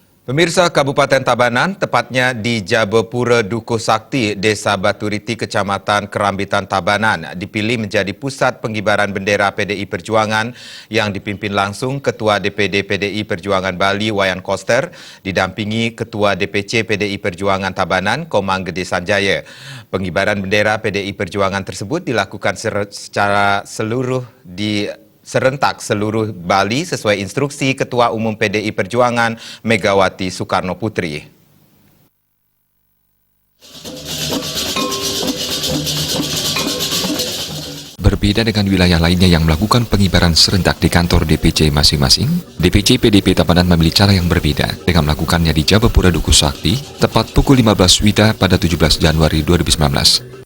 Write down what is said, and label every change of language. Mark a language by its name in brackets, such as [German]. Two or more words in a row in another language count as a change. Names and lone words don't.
[Indonesian] Pemirsa Kabupaten Tabanan, tepatnya di Jabapura Dukuh Sakti, Desa Baturiti, Kecamatan Kerambitan Tabanan, dipilih menjadi pusat pengibaran bendera PDI Perjuangan yang dipimpin langsung Ketua DPD PDI Perjuangan Bali, Wayan Koster, didampingi Ketua DPC PDI Perjuangan Tabanan, Komang Gede Sanjaya. Pengibaran bendera PDI Perjuangan tersebut dilakukan secara serentak seluruh Bali sesuai instruksi Ketua Umum PDI Perjuangan Megawati Soekarno Putri. Berbeda dengan wilayah lainnya yang melakukan pengibaran serentak di kantor DPC masing-masing, DPC PDP Tabanan memilih cara yang berbeda dengan melakukannya di Jabapura Dukuh Sakti tepat pukul 15 WITA pada 17 Januari 2019.